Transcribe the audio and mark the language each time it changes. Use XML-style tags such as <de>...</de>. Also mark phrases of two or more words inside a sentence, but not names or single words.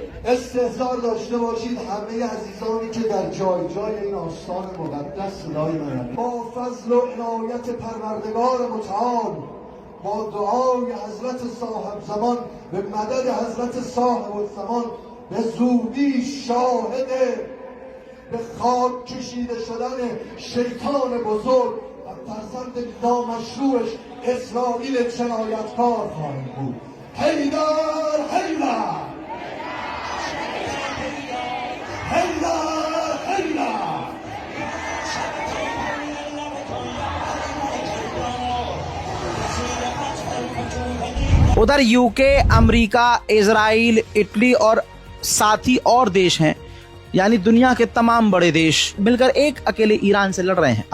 <fa>استحضار داشته باشید همه عزیزانی که در جای جای این آستان مقدس صدای من با فضل و عنایت پروردگار متعال با دعای حضرت صاحب زمان به مدد حضرت صاحب الزمان به زودی شاهد به خاک کشیده شدن شیطان بزرگ و فرزند نامشروعش اسرائیل جنایتکار خواهیم بود. حیدر حیدر حیدر حیدر.</fa> <hi>उधर यूके, अमेरिका, इजराइल, इटली और साथी और देश हैं, यानी दुनिया के तमाम बड़े देश मिलकर एक अकेले ईरान से लड़ रहे हैं।</hi>